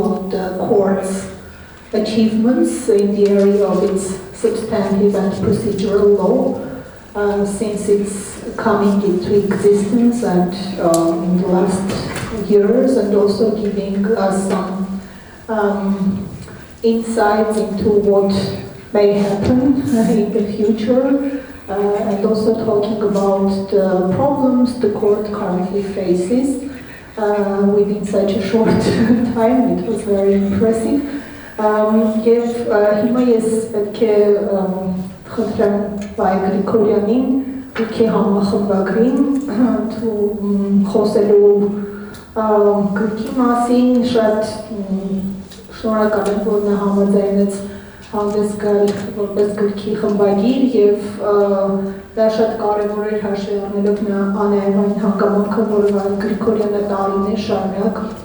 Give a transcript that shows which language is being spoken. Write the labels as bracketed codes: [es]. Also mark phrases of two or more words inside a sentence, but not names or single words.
[en] of the court's achievements in the area of its substantive and procedural law since its coming into existence and in the last years, and also giving us some insights into what may happen in the future. and also talking about the problems the court currently faces within such a short time. It was very impressive. [hy] Եվ հիմա ես պետք է խնդրեմ Վայ Գրիգորյանին գրքի համախմբագրին խոսելու գրքի մասին, շատ շնորհակալ եմ, որ նա համաձայնեց հանդես գալ որպես գրքի խմբագիր եւ դա շատ կարեւոր էր հաշվի առնելով նա անհայտ հանգամանքը, որ Վայ Գրիգորյանը տարիներ շարունակ